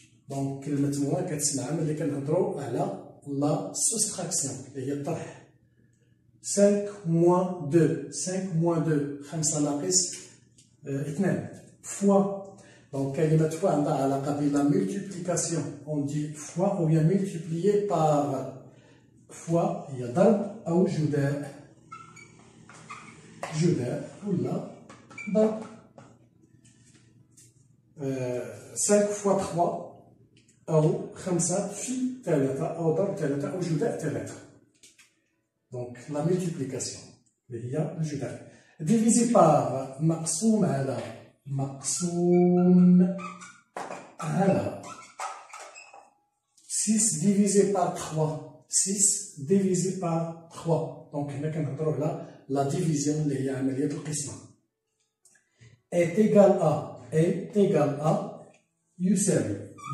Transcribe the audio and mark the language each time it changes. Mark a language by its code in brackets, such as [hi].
[ar] دونك كلمة موان كتسمعها ملي كنهضرو على لا سوستراكسيون اللي هي الطرح. 5 موان 2. 5 موان 2 5 ناقص 2. فوا. [fr] Donc, [ar] كلمة fois عندها علاقة بلا multiplication. [fr] On dit fois ou bien multiplié par. [ar] fois هي ضرب أو جداء. جداء ولا ضرب. 5 fois 3 أو 5 في 3 أو ضرب 3 أو جداء 3. [fr] Donc la multiplication [ar] اللي هي الجداء. [fr] divisé par [ar] مقسوم على. مقسوم على. [fr] 6 divisé par 3. 6 divisé par 3. [ar] Donc هنا كنهضروا على [fr] la division [ar] اللي هي عملية القسمة. [fr] est égal à. est égal à [ar] يساوي.